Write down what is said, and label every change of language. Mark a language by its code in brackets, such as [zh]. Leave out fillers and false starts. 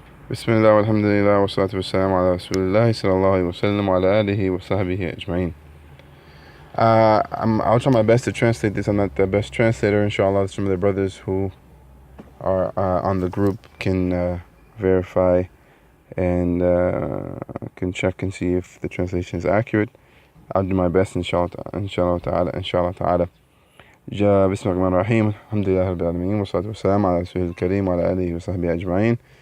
[ar] بسم الله والحمد لله والصلاة والسلام على رسول الله صلى الله عليه وسلم وعلى آله وصحبه أجمعين. [en] I'll try my best to translate this. I'm not the best translator, inshallah. Some of the brothers who are on the group can verify and can check and see if the translation is accurate. I'll do my best, inshallah ta'ala, inshallah ta'ala. [ar] بسم الله الرحمن الرحيم الحمد لله رب العالمين والصلاة والسلام على رسول الكريم وعلى آله وصحبه أجمعين.